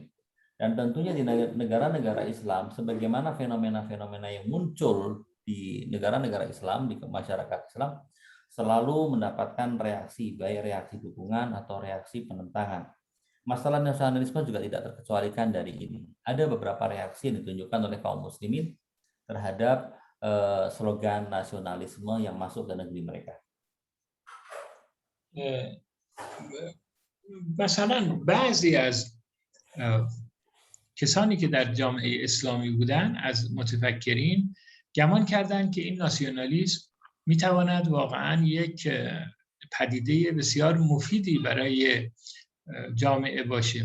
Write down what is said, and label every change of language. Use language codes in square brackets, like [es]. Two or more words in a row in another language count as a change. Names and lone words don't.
[id] Dan tentunya di negara-negara Islam, sebagaimana fenomena-fenomena yang muncul di negara-negara Islam, di masyarakat Islam, selalu mendapatkan reaksi, baik reaksi dukungan atau reaksi penentangan. Masalah nasionalisme juga tidak terkecualikan dari ini. Ada beberapa reaksi yang ditunjukkan oleh kaum muslimin terhadap slogan nasionalisme yang masuk ke negeri mereka. [fa] مثلا بعضی از کسانی که در جامعه اسلامی بودن از متفکرین گمان کردند که این ناسیونالیسم میتواند واقعا یک پدیده بسیار مفیدی برای جامعه باشه.